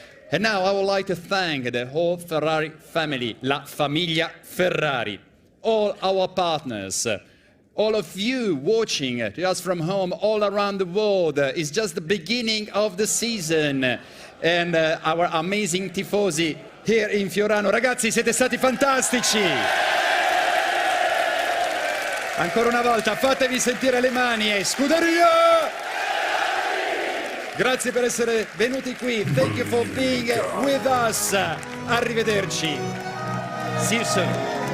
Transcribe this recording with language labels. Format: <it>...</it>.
<en>And now I would like to thank the whole Ferrari family,</en> <it>La Famiglia Ferrari,</it> <en>all our partners, all of you watching just from home all around the world. It's just the beginning of the season. And our amazing Tifosi here in Fiorano.</en> <it>Ragazzi, siete stati fantastici! Ancora una volta, fatevi sentire le mani e Scuderia! Grazie per essere venuti qui.</it> <en>Thank you for being with us.</en> <it>Arrivederci.</it> <en>See you soon.</en>